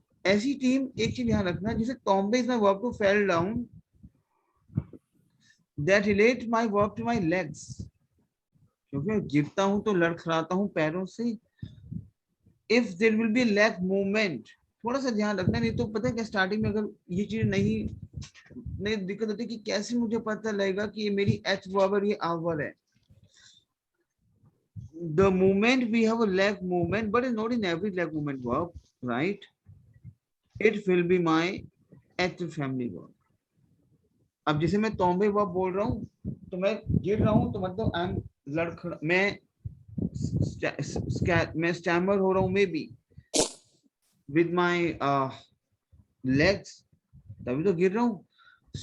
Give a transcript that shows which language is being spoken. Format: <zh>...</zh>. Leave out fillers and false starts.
<hi>ऐसी टीम एक चीज ध्यान रखना, जैसे</hi> <en>tumble is my verb to fall down, that relate my verb to my legs,</en> <hi>क्योंकि मैं गिरता हूं तो लड़खड़ाता हूं पैरों से।</hi> <en>if there will be leg movement,</en> <hi>थोड़ा सा ध्यान रखना, नहीं तो पता है क्या, स्टार्टिंग में अगर ये चीज नहीं दिक्कत होती कि कैसे मुझे पता लगेगा कि ये मेरी एच वर्ब और ये आवर है।</hi> <en>The moment we have a leg movement, but it's not in every leg movement verb, right? It will be my active family verb.</en> <hi>अब जैसे मैं तोम्बे वर्ब बोल रहा हूँ तो मैं गिर रहा हूँ, तो मतलब आई एम लड़खड़ा, मैं स्टैमर हो रहा हूँ,</hi> <en>maybe with my legs,</en> <hi>तभी तो गिर रहा हूँ।</hi>